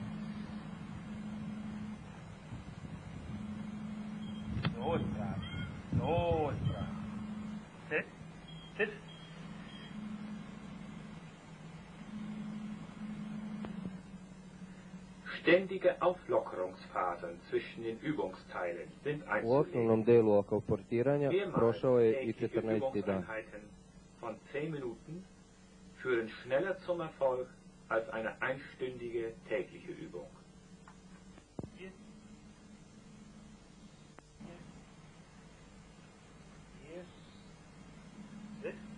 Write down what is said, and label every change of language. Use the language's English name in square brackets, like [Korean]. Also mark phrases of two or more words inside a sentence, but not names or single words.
[German] So ist dran. So ist dran. Sitz. Sitz. Ständige Auflockerungsphasen zwischen den Übungsteilen sind [Serbian] U osnovnom [German] einzulegen. [Serbian] delu oko portiranja prošao je i [German] tägliche [Serbian] 14. dan. [German] Übungseinheiten von 10 Minuten führen schneller zum Erfolg als eine einstündige tägliche Übung. Hier. Hier. Hier. Sitz.